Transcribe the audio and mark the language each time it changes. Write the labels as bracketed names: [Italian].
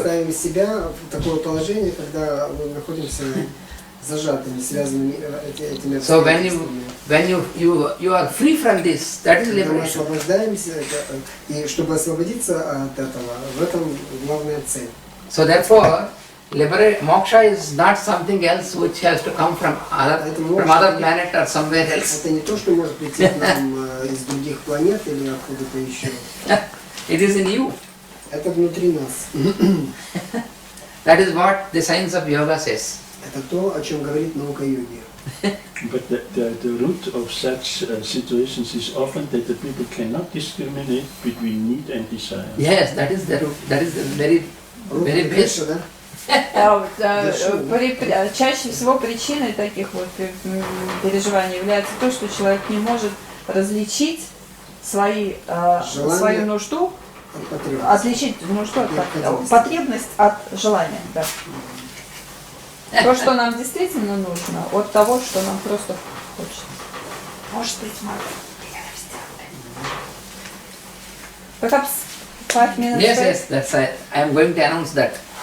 [Russian] ставим себя в такое положение, когда мы находимся зажатыми, связанными этими [English] So when [Russian] обстоятельствами. [English] when you are free from this, that is [Russian] Когда мы [English] liberation. [Russian] освобождаемся, и чтобы освободиться от этого, в этом главная цель. [English] So therefore, moksha is not something else which has to come from other planet or somewhere else. [Russian] Это не то, что может прийти к нам из других планет или откуда-то еще. [English] It is in you. [Russian] Это внутри нас. [English] That is what the science of yoga says. [Russian] Это то, о чем говорит наука йоги. [English] But the root of such situations is often that the people cannot discriminate between need and desire. Yes, that is the root. That is the very base. [Russian] Чаще всего причиной таких вот переживаний является то, что человек не может различить свою нужду, отличить нужду от потребность от желания. Да. То, что нам действительно нужно, от того, что нам просто хочется. Может быть, [English] Perhaps 5 minutes. Yes, that's I am going to announce that.